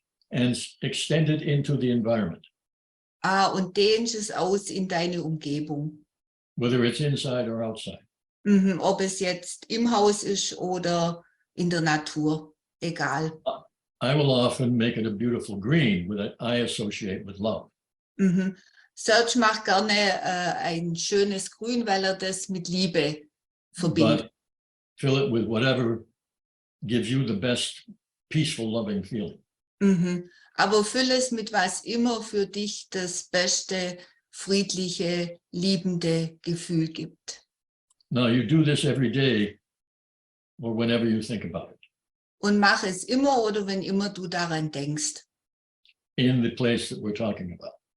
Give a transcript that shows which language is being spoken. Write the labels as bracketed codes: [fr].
[en] And extend it into the environment. [de] Und dehnst es aus in deine Umgebung. [en] Whether it's inside or outside. [de] Ob es jetzt im Haus ist oder in der Natur, egal. [en] I will often make it a beautiful green that I associate with love. [de] Serge macht gerne ein schönes Grün, weil das mit Liebe verbindet. [en] But fill it with whatever gives you the best peaceful, loving feeling. [de] Aber fülle es mit was immer für dich das beste, friedliche, liebende Gefühl gibt. [en] Now you do this every day or whenever you think about it. [de] Und mach es immer oder wenn immer du daran denkst. [en] In the place that we're talking about.